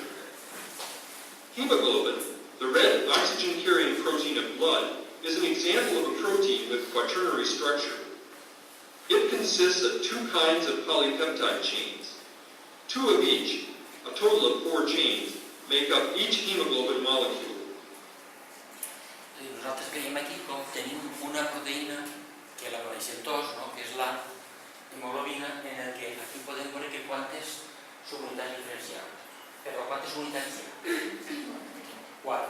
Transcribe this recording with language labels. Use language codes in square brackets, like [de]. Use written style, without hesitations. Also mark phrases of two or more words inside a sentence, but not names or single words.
[en] Hemoglobin, the red oxygen-carrying protein of blood, is an example of a protein with quaternary structure. It consists of 2 kinds of polypeptide chains. 2 of each, a total of 4 chains, make up each hemoglobin molecule. [ca] Nosaltres veiem aquí com tenim una proteïna que la coneixem tots, no? Que és la hemoglobina, en el que aquí podem veure que quantes subunitats diferencials. Però quantes unitats hi ha? 4.